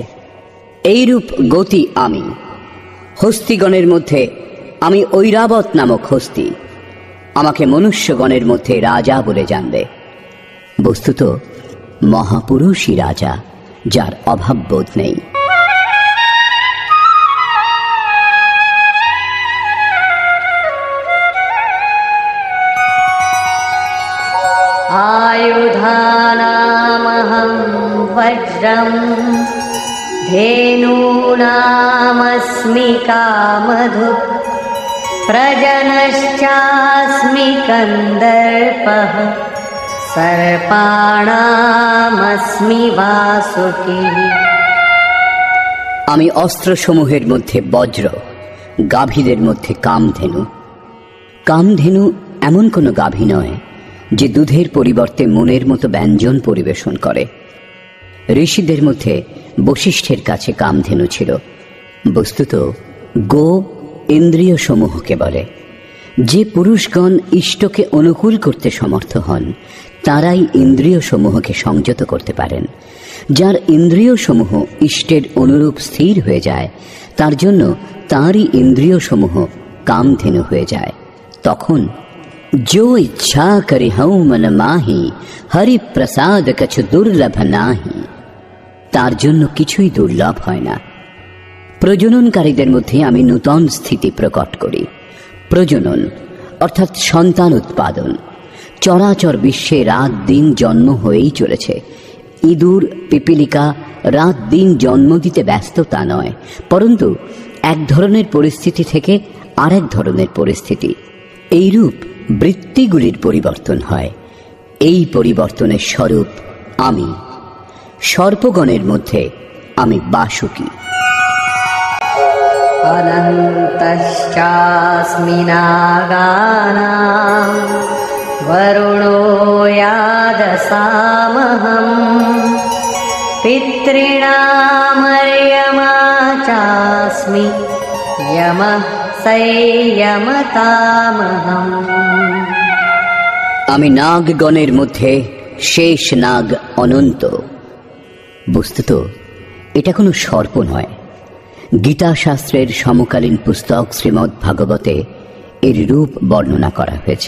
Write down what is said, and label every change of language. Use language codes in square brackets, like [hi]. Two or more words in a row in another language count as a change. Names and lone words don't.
[bn] এইরূপ গতি আমি। হস্তিগণের মধ্যে আমি ঐরাবত নামক হস্তি। আমাকে মনুষ্যগণের মধ্যে রাজা বলে জানবে। বস্তুত মহাপুরুষই রাজা, যার অভাব বোধ নেই। [sa] आयुधानामहं वज्रं धेनूनामस्मि कामधुक् प्रजनश्चास्मि कन्दर्पः सर्पाणामस्मि वासुकी। [bn] আমি অস্ত্রসমূহের মধ্যে বজ্র, গাভীদের মধ্যে কামধেনু। কামধেনু এমন কোনো গাভী নয় যে দুধের পরিবর্তে মনের মতো ব্যঞ্জন পরিবেশন করে। ঋষিদের মধ্যে বশিষ্ঠের কাছে কামধেনু ছিল। বস্তুত গো ইন্দ্রিয় সমূহকে বলে। যে পুরুষগণ ইষ্টকে অনুকূল করতে সমর্থ হন তারাই ইন্দ্রিয় সমূহকে সংযত করতে পারেন। যার ইন্দ্রিয় সমূহ ইষ্টের অনুরূপ স্থির হয়ে যায় তার জন্য তাঁরই ইন্দ্রিয় সমূহ কামধেনু হয়ে যায়। [awa] তখন जो इच्छा करे हूं मन माही, हरि प्रसाद कछु दुर्लभ नाহি। [bn] তার জন্য কিছুই দুর্লভ হয় না। প্রজননকারীদের মধ্যে আমি নূতন স্থিতি প্রকট করি। প্রজনন অর্থাৎ সন্তান উৎপাদন। চরাচর বিশ্বে রাত দিন জন্ম হয়েই চলেছে। ইঁদুর পিপিলিকা রাত দিন জন্ম দিতে ব্যস্ত তা নয়, পরন্তু এক ধরনের পরিস্থিতি থেকে আরেক ধরনের পরিস্থিতি, এইরূপ বৃত্তিগুলির পরিবর্তন হয়। এই পরিবর্তনের স্বরূপ আমি। সর্পগণের মধ্যে আমি বাসুকি। [sa] अनन्तश्चास्मि नागानां वरुणो यादसामहं पितॄणामर्यमा चास्मि यमः संयमतामहम्। [bn] আমি নাগগণের মধ্যে শেষ নাগ অনন্ত। বস্তুত এটা কোনো সর্প নয়, গীতা শাস্ত্রের সমকালীন পুস্তক শ্রীমদ্ ভাগবতে এর রূপ বর্ণনা করা হয়েছে।